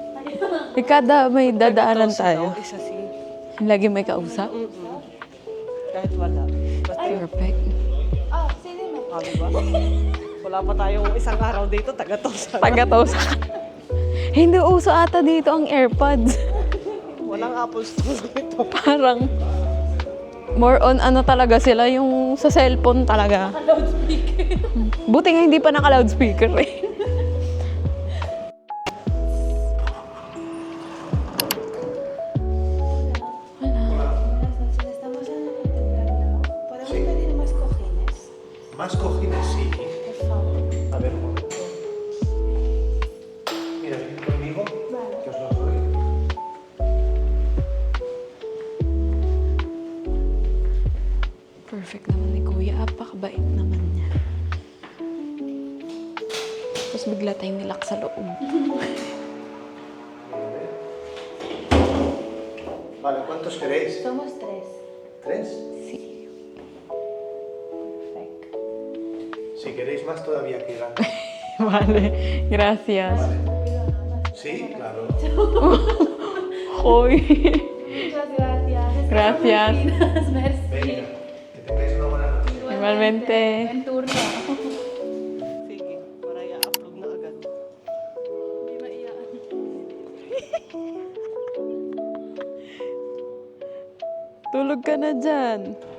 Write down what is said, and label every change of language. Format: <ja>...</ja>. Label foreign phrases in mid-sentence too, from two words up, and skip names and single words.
<tl>Kada may dadaanan tayo. Isa si... Lagi may kausap. Kahit wala. Perfect.</tl> <es>Ah, sí, dime.</es> <tl>Diba? Wala pa tayong isang araw dito, taga-tosa. Taga-tosa. Hindi uso ata dito ang AirPods. Walang Apple Store dito. Parang</tl> <en>more on</en> <tl>talaga sila yung sa cellphone talaga. Loudspeaker. Buti nga hindi pa naka-loudspeaker eh.</tl> <es>Estamos en el intercambio. ¿Podemos pedir más cojines? Más cojines, sí. Por favor. A ver, un momento. Mira, ven conmigo, que os los doy.</es> <tl>Perfect naman ni Kuya. Apakabait naman niya. Tapos bigla tayong nilak sa loob.</tl> <es>Vale, ¿cuántos queréis? Somos 3. ¿Tres? Sí. Perfecto. Si queréis más, todavía quedan. Vale. Gracias. Sí, claro. Hoy. Muchas gracias. Gracias. Merci. Venga, que tengáis una buena noche. Igualmente. Buen turno.</es> <tl>Sige, para i-upload na agad. Hindi maiyan. Tulog ka na dyan.</tl>